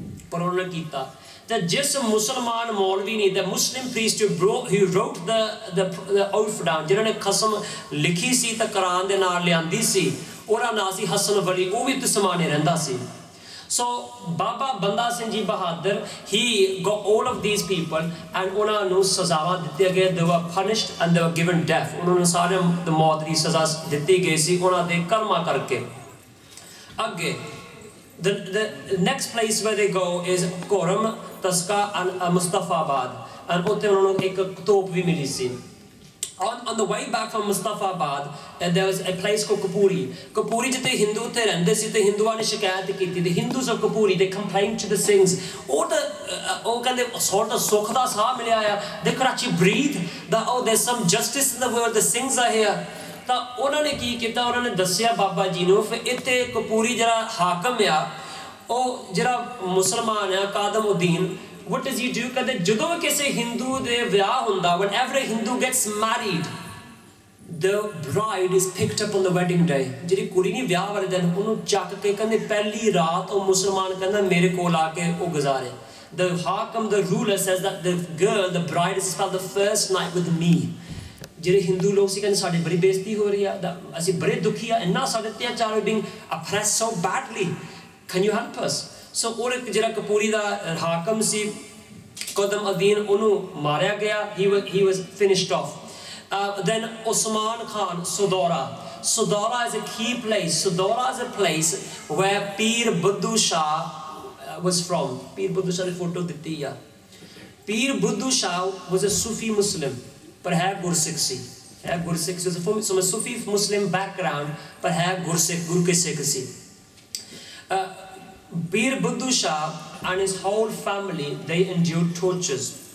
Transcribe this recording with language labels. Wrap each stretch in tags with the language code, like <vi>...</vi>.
<pa>ਪਰ ਉਹਨਾਂ ਨੇ ਕੀਤਾ ਤੇ ਜਿਸ ਮੁਸਲਮਾਨ ਮੌਲਵੀ ਨੇ</pa> <en>the Muslim priest who wrote the oath down</en> <pa>ਜਿਨ੍ਹਾਂ ਨੇ ਕਸਮ ਲਿਖੀ ਸੀ ਤਾਂ ਕੁਰਾਨ ਦੇ ਨਾਲ ਲਿਆਂਦੀ ਸੀ ਉਹਦਾ ਨਾਂ ਸੀ ਹਸਨ ਵਲੀ ਉਹ ਵੀ ਤਸਮਾਨੇ ਰਹਿੰਦਾ ਸੀ</pa> <en>So Baba Banda Singh Ji Bahadur he got all of these people and</en> <pa>ਉਹਨਾਂ ਨੂੰ ਸਜ਼ਾਵਾਂ ਦਿੱਤੀਆਂ ਗਈਆਂ</pa> <en>they were punished and they were given death</en> <pa>ਉਹਨਾਂ ਨੂੰ ਸਾਰੇ ਦੀ ਮੌਤ ਦੀ ਸਜ਼ਾ ਦਿੱਤੀ ਗਈ ਸੀ ਉਹਨਾਂ ਦੇ ਕਰਮਾਂ ਕਰਕੇ ਅੱਗੇ</pa> <en>The next place where they go is Koram, Taska and Mustafabad, and</en> <pa>ਉੱਥੇ ਉਹਨਾਂ ਨੂੰ ਇੱਕ ਤੋਪ ਵੀ ਮਿਲੀ ਸੀ.</pa> <en>On the way back from Mustafabad, there was a place called Kapuri.</en> <pa>Kapuri ਜਿੱਥੇ ਹਿੰਦੂ ਉੱਥੇ ਰਹਿੰਦੇ ਸੀ ਤੇ ਹਿੰਦੂਆਂ ਨੇ ਸ਼ਿਕਾਇਤ ਕੀਤੀ.</pa> <en>The Hindus of Kapuri, they complained to the Sikhs.</en> <pa>ਉਹ ਕਹਿੰਦੇ</pa> <en>sort of</en> <pa>ਸੁੱਖ ਦਾ ਸਾਹ ਮਿਲਿਆ ਆ.</pa> <en>They could actually breathe. That there's some justice in the world. The Sikhs are here.</en> <pa>ਤਾਂ ਉਹਨਾਂ ਨੇ ਕੀ ਕੀਤਾ, ਉਹਨਾਂ ਨੇ ਦੱਸਿਆ ਬਾਬਾ ਜੀ ਨੂੰ. ਫਿਰ ਇੱਥੇ ਕਪੂਰੀ ਜਿਹੜਾ ਹਾਕਮ ਆ, ਉਹ ਜਿਹੜਾ ਮੁਸਲਮਾਨ ਆ ਕਾਦਮ-ਉਦੀਨ,</pa> <en>what does he do?</en> <pa>ਕਹਿੰਦੇ ਜਦੋਂ ਕਿਸੇ ਹਿੰਦੂ ਦੇ ਵਿਆਹ ਹੁੰਦਾ,</pa> <en>whenever a Hindu gets married, the bride is picked up on the wedding day.</en> <pa>ਜਿਹੜੀ ਕੁੜੀ ਨਹੀਂ ਵਿਆਹ ਵਾਲੇ ਦਿਨ, ਉਹਨੂੰ ਚੱਕ ਕੇ ਕਹਿੰਦੇ ਪਹਿਲੀ ਰਾਤ ਉਹ ਮੁਸਲਮਾਨ ਕਹਿੰਦਾ ਮੇਰੇ ਕੋਲ ਆ ਕੇ ਉਹ ਗੁਜ਼ਾਰੇ.</pa> <en>The ਹਾਕਮ, the ruler says that the girl, the bride is spent the first night with me.</en> <pa>ਜਿਹੜੇ ਹਿੰਦੂ ਲੋਕ ਸੀ ਕਹਿੰਦੇ ਸਾਡੀ ਬੜੀ ਬੇਇੱਜ਼ਤੀ ਹੋ ਰਹੀ ਆ, ਅਸੀਂ ਬੜੇ ਦੁਖੀ ਆ, ਇੰਨਾ ਸਾਡੇ ਅਤਿਆਚਾਰ,</pa> <en>being oppressed so badly. Can you help us?</en> <pa>So ਉਹ ਜਿਹੜਾ ਕਪੂਰੀ ਦਾ ਹਾਕਮ ਸੀ ਕਦਮ-ਉਦੀਨ, ਉਹਨੂੰ ਮਾਰਿਆ ਗਿਆ.</pa> <en>He was finished off. Then Osman Khan, Sodora. Sodora is a key place. Sodora is a place where Pir Buddhu Shah was from.</en> <pa>Pir Buddhu Shah ਦੀ photo ਦਿੱਤੀ ਆ.</pa> <en>Pir Buddhu Shah was a Sufi Muslim,</en> <pa>ਪਰ ਹੈ ਗੁਰਸਿੱਖ ਸੀ. ਹੈ ਗੁਰਸਿੱਖ ਸੀ,</pa> <en>from a Sufi Muslim background,</en> <pa>ਪਰ ਹੈ ਗੁਰਸਿੱਖ, ਗੁਰੂ ਕੇ ਸਿੱਖ ਸੀ.</pa> <en>Pir Buddhu Shah and his whole family, they endured tortures.</en>